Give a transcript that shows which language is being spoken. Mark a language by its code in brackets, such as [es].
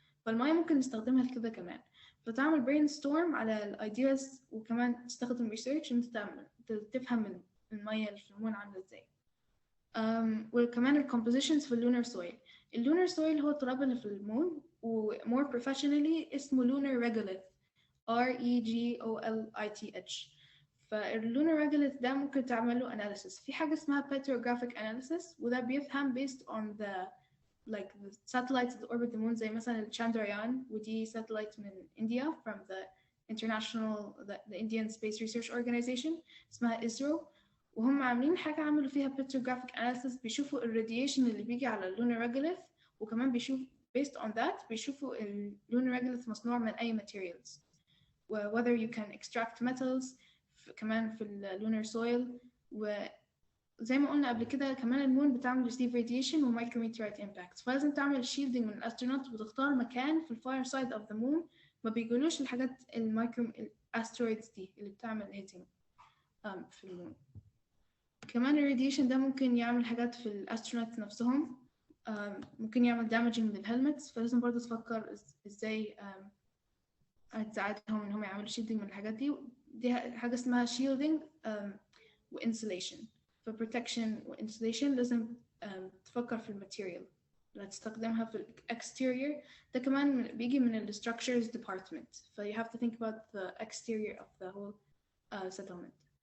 [ar] فالمية ممكن نستخدمها لكده كمان. فتعمل brainstorm على ال ideas وكمان تستخدم research انت تفهم المية اللي في المون عاملة ازاي. وكمان ال compositions في lunar soil. ال lunar soil هو التراب اللي في المون و [en] more professionally [ar] اسمه lunar regolith REGOLITH. فالlunar regolith ده ممكن تعمله analysis. في حاجة اسمها petrographic analysis وده بيفهم [en] based on the like the satellites that orbit the moon [ar] زي مثلا الشاندريان ودي [en] satellite من India from the the Indian Space Research Organization اسمها ISRO. [ar] وهم عاملين حاجة عملوا فيها petrographic analysis بيشوفوا الراديشن اللي بيجي على اللونر regolith، وكمان بيشوف based on that بيشوفوا اللونر regolith مصنوع من أي materials [en] whether you can extract metals [ar] كمان في lunar soil. وزي ما قلنا قبل كده كمان المون بتعمل receive radiation و micrometeorite impacts، فلازم تعمل shielding من الأسترونوت وتختار مكان في [en] far side of the moon [ar] ما بيجولوش الحاجات asteroids دي اللي بتعمل hitting في المون. كمان الراديشن ده ممكن يعمل حاجات في الأسترونوت نفسهم، ممكن يعمل damaging للهلمتس، فلازم برضه تفكر ازاي هتساعدهم انهم يعملوا shielding من الحاجات دي. دي حاجة اسمها shielding و insulation. ف protection و insulation لازم تفكر في الماتيريال اللي هتستخدمها في exterior. ده كمان بيجي من ال structures department. [en] ف you have to think about the exterior of the whole settlement.